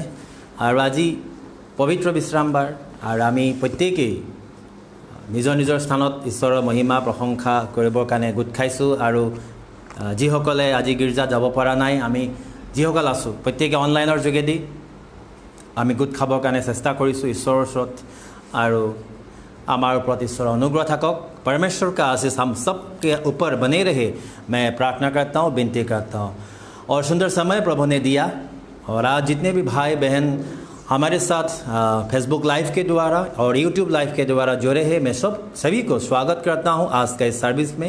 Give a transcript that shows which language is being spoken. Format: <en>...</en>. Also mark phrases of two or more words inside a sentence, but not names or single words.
<as>আৰু আজি পবিত্ৰ বিশ্ৰামবাৰ, আৰু আমি প্ৰত্যেকেই নিজৰ নিজৰ স্থানত ঈশ্বৰৰ মহিমা প্ৰশংসা কৰিবৰ কাৰণে গোট খাইছোঁ। আৰু যিসকলে আজি গীৰ্জাত যাব পৰা নাই, আমি যিসকল আছোঁ প্ৰত্যেকে অনলাইনৰ যোগেদি আমি গোট খাবৰ কাৰণে চেষ্টা কৰিছোঁ ঈশ্বৰৰ ওচৰত। আৰু আমাৰ ওপৰত ঈশ্বৰৰ অনুগ্ৰহ থাকক।</as> <hi>परमेश्वर का आशीष हम सब के ऊपर बने रहे, मैं प्रार्थना करता हूँ, विनती करता हूँ। और सुंदर समय प्रभु ने दिया, और आज जितने भी भाई बहन हमारे साथ फेसबुक लाइव के द्वारा और यूट्यूब लाइव के द्वारा जुड़े हैं, मैं सभी को स्वागत करता हूँ आज के इस सर्विस में।</hi>